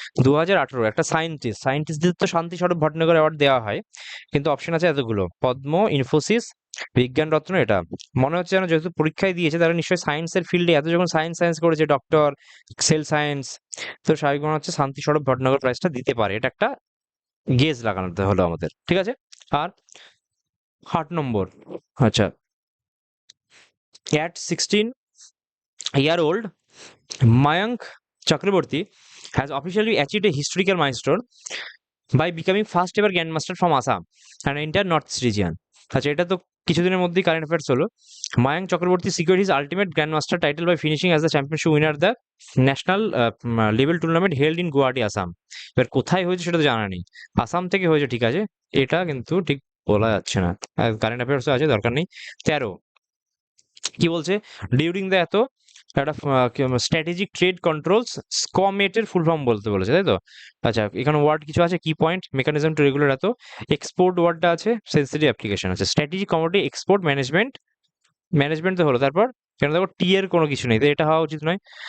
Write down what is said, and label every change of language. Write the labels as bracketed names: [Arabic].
[Bangla] 2018 একটা সায়েন্টিস্টদের তো শান্তি স্বরূপ ভট্টনগর অ্যাওয়ার্ড দেওয়া হয়, কিন্তু অপশন আছে এতগুলো, পদ্ম, ইনফোসিস, বিজ্ঞান রত্ন। এটা মনে হচ্ছে যেন যেহেতু পরীক্ষায় দিয়েছে তারা নিশ্চয়ই সায়েন্সের ফিল্ডে এত যখন সায়েন্স সায়েন্স করেছে, ডক্টর, সেল সায়েন্স, তো স্বাভাবিক মনে হচ্ছে শান্তি স্বরূপ ভট্টনগর প্রাইজটা দিতে পারে। এটা একটা গেজ লাগানোতে হলো আমাদের, ঠিক আছে। আর 8 নম্বর, [English] আচ্ছা, at 16-year-old Mayank Chakraborty has officially achieved a historical milestone by becoming first ever grandmaster from Assam and entire northeast region। [Bangla] আচ্ছা, এটা তো কিছুদিনের মধ্যেই কারেন্ট অ্যাফেয়ার্স হলো। [English] Mayank Chakraborty secured his ultimate grandmaster title by finishing as the championship winner the national level tournament held in Guwahati, Assam. [Bangla] এবার কোথায় হয়েছে সেটা তো জানা নেই, আসাম থেকে হয়েছে ঠিক আছে, এটা কিন্তু ঠিক বলা যাচ্ছে না, কারেন্ট অ্যাফেয়ার্স আছে দরকার নেই। 13 কি বলছে, ডিউরিং দ্য এত একটা strategic trade controls স্কমেটের full form বলতে বলেছে, তাই তো। আচ্ছা, এখানে ওয়ার্ড কিছু আছে, কি পয়েন্ট, মেকানিজম টু রেগুলার এত, এক্সপোর্ট ওয়ার্ডটা আছে, সেন্সিটিভ অ্যাপ্লিকেশন আছে, strategic commodity export management, management তো হলো, তারপর কেন দেখো টি এর কোনো কিছু নেই, তো এটা হওয়া উচিত নয়।